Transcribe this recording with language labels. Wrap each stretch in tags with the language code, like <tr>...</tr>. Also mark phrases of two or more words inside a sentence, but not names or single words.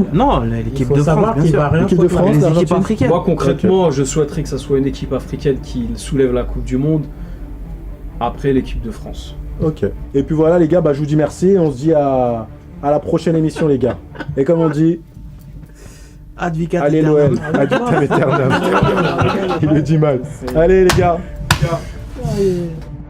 <fr>Non, Il l'équipe faut de France, savoir bien qu'il sûr. va rien L'équipe de foutre France, là. Les l'Argentine. équipes africaines. Moi, concrètement, je souhaiterais que ça soit une équipe africaine qui soulève la Coupe du Monde après l'équipe de France. Ok. Et puis voilà les gars, bah, je vous dis merci. On se dit à la prochaine émission les gars. Et comme on dit,</fr> <la>Ad vitam</la> <fr>allez</fr> <la>aeternam.</la> <fr>l'OL,</fr> <la>ad vitam aeternam.</la> <fr>Il le dit mal. Allez les gars. Ouais.</fr>